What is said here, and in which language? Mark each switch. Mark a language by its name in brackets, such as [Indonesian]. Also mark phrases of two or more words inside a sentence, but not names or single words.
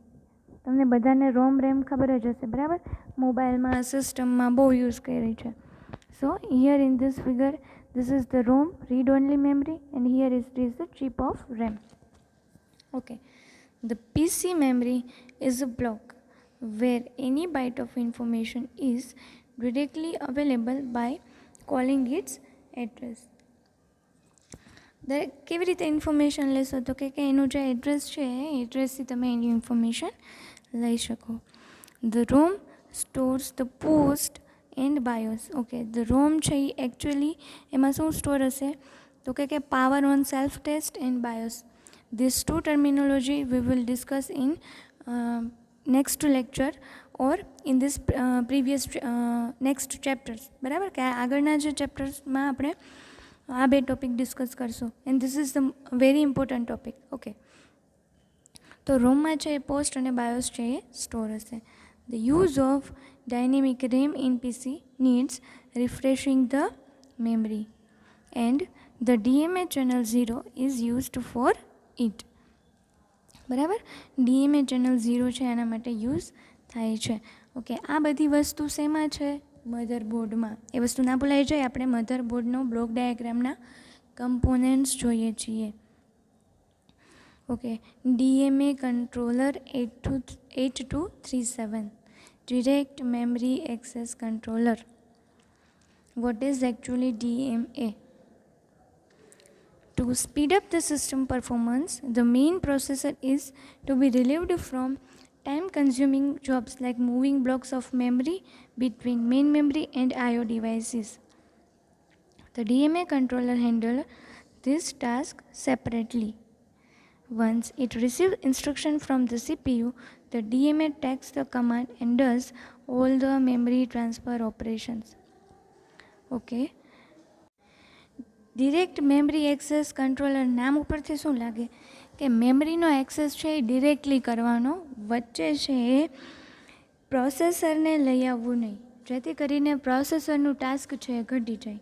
[Gujarati] તમને બધાને રોમ રેમ ખબર જ હશે, બરાબર? મોબાઈલમાં સિસ્ટમમાં બહુ યુઝ કરી છે. [English] so here in this figure this is the ROM read only memory and here is the chip of RAM. okay, the PC memory is a block where any byte of information is directly available by calling its address. [Gujarati] કેવી રીતે ઇન્ફોર્મેશન લેશો? તો કે એનું જે એડ્રેસ છે એ એડ્રેસથી તમે એની ઇન્ફોર્મેશન લઈ શકો. [English] the ROM stores the post and BIOS. Okay, the ROM [Gujarati] છે એ એકચ્યુઅલી એમાં શું સ્ટોર હશે તો કે [English] power on self test and BIOS. These two terminology we will discuss in next lecture or in this previous next chapters. [Gujarati] બરાબર કે આગળના જે ચેપ્ટર્સમાં આપણે આ બે ટોપિક ડિસ્કસ કરશું [English] and this is the very important topic. [Gujarati] ઓકે, તો રોમમાં છે એ પોસ્ટ અને બાયોસ છે એ સ્ટોર હશે. [English] The use of dynamic RAM in PC needs refreshing the memory and the DMA channel 0 is used for it. [Gujarati] બરાબર, DMA ચેનલ 0 છે એના માટે યુઝ થાય છે. ઓકે, આ બધી વસ્તુ શેમાં છે? મધરબોર્ડમાં. એ વસ્તુ ના ભૂલાઈ જાય, આપણે મધરબોર્ડનો બ્લોક ડાયાગ્રામના કમ્પોનન્ટ્સ જોઈએ છીએ. ઓકે, [English] DMA controller 8237, direct memory access controller. What is actually DMA? To speed up the system performance, the main processor is to be relieved from time-consuming jobs like moving blocks of memory between main memory and I/O devices. The DMA controller handles this task separately. Once it receives instruction from the CPU, the DMA takes the command and does all the memory transfer operations. Okay. direct memory access controller [Gujarati] નામ ઉપરથી શું લાગે કે મેમરીનો એક્સેસ છે એ ડિરેક્ટલી કરવાનો, વચ્ચે છે એ પ્રોસેસરને લઈ આવવું નહીં, જેથી કરીને પ્રોસેસરનું ટાસ્ક છે એ ઘટી જાય.